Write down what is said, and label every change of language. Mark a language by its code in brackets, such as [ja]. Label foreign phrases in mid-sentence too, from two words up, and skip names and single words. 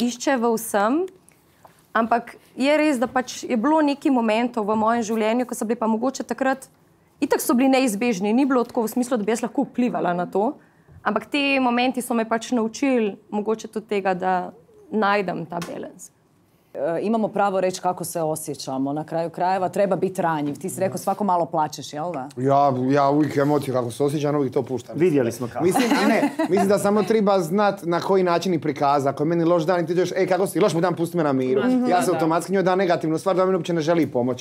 [sl] išče v vsem, ampak je res, da pač je bilo nekaj momentov v mojem življenju, ko so bili pa mogoče takrat, itak so bili neizbežni, ni bilo tako v smislu, da bi jaz lahko vplivala na to, ampak te momenti so me pač naučili mogoče tudi tega, da najdem ta balans. [hr] Imamo pravo reći kako se osjećamo. Na kraju krajeva treba biti ranjiv. Ti si rekao svako malo plačeš, jel da? Ja uvijek emociju kako se osjećam, uvijek to puštam. Vidjeli smo kako. Mislim da samo treba znat na koji način ih prikaza. Ako je meni loš dan i ti ćeš, kako si, loš mu dan, pusti me na miru. Ja se automatski njoj dam negativnu stvar da mi uopće ne želi pomoć.